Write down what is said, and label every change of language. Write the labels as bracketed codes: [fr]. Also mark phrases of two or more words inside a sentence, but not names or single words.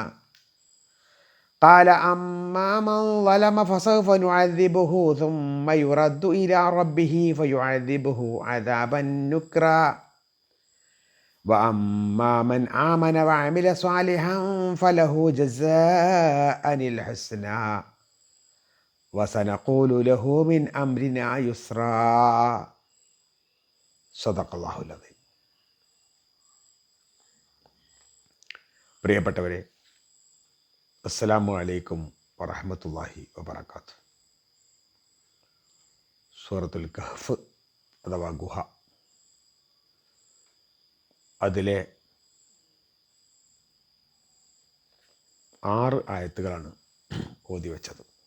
[ar] قال أما من ظلم فسوف نعذبه ثم يرد إلى ربه فيعذبه عذابا نكرا وأما من آمن وعمل صالحا فله جزاء الحسنى وسنقول له من أمرنا يسرا. صدق الله العظيم. [ml] പ്രിയപ്പെട്ടവരെ, [ar] السلام عليكم ورحمة الله وبركاته. [ml] സൂറത്തുൽ കഹ്ഫ് അഥവാ ഗുഹ, അതിലെ 6 ആയത്തുകളാണ് ഓതി വച്ചത്.